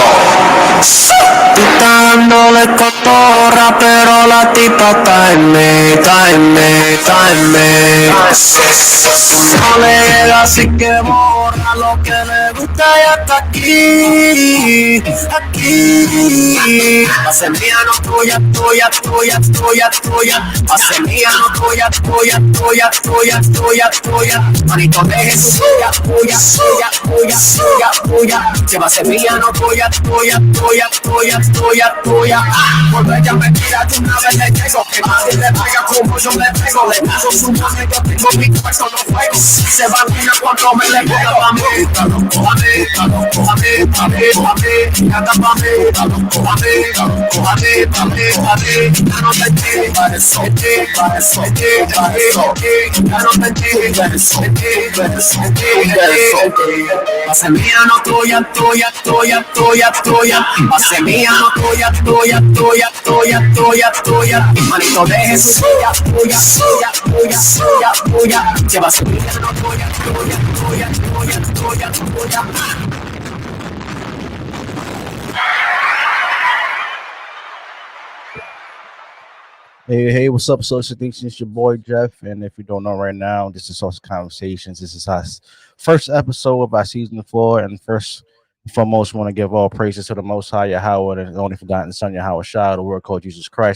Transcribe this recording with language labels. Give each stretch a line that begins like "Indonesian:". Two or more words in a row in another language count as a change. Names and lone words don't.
Spanish: Tú estás dándole cotorra, pero la tipa está en mí, está en mí, está en mí. Tú no le llegas, así que borra lo que le gusta y hasta aquí, aquí. Pase mía, no tuya, tuya, tuya, tuya, tuya. Pase mía, no tuya, tuya, tuya, tuya, tuya, tuya. Manito, deje su tuya, tuya, tuya, tuya, tuya, tuya. Que pase mía, no tuya, tuya, tuya, tuya, tuya, tuya. Cuando ella me tira de una vez le llego, que nadie le pega como yo le pego. Le paso su mano y yo tengo mi cuarto, no juego. Se va una cuando me le pega pa' mí. Pa' mí, pa' mí, pa' mí, pa' mí. Anda pa' mí, pa' mí, pa' mí, pa' mí, pa' mí. Ya no te entiendo, para eso, para eso, para eso. Ya no te entiendo, para eso, para eso, para eso. Pase mía, no tuya, tuya, tuya, tuya, tuya. Pase mía, no tuya, tuya, tuya, tuya, tuya, tuya. Manito, deje su tuya, tuya, tuya, tuya, tuya, tuya. Que pase mía, no tuya, tuya, tuya, tuya, tuya, tuya.
English: Hey, what's up, Social Nation? It's your boy Jeff, and if you don't know right now, this is Social Conversations. This is our first episode of our season 4, and first and foremost, want to give all praises to the Most High Yahweh and the only forgotten Son Yahweh Shah, the Word called Jesus Christ.